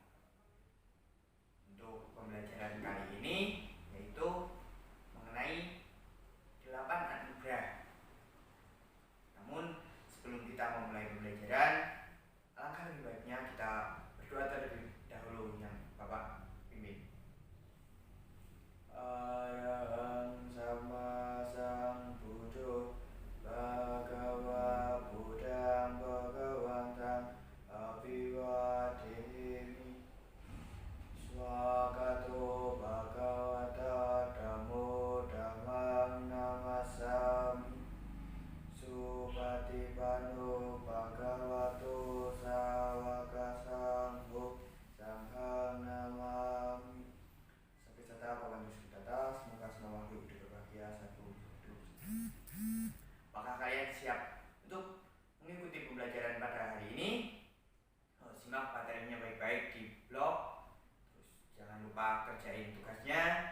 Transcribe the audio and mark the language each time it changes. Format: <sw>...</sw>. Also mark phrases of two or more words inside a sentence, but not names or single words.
<id>Untuk pembelajaran kali ini yaitu mengenai 8 anugerah. Namun sebelum kita memulai pembelajaran, alangkah lebih baiknya kita berdoa terlebih dahulu yang Bapak pimpin.</id> <pi>Arahang sama sang Buddho Bhagava Buddhang Bhagavantang Abhivademi Swagato Bhagavata Dhammo Dhammang Namasami Supatipano Bhagavato Sawaka Sangho Sanghang Namami. Sampai serta Pawan Yusudata,</pi> <id>semoga semua makhluk hidup berbahagia satu hidup. Apakah kalian siap untuk mengikuti pembelajaran pada hari ini? Simak materinya baik-baik di blog. Jangan lupa kerjain tugasnya.</id>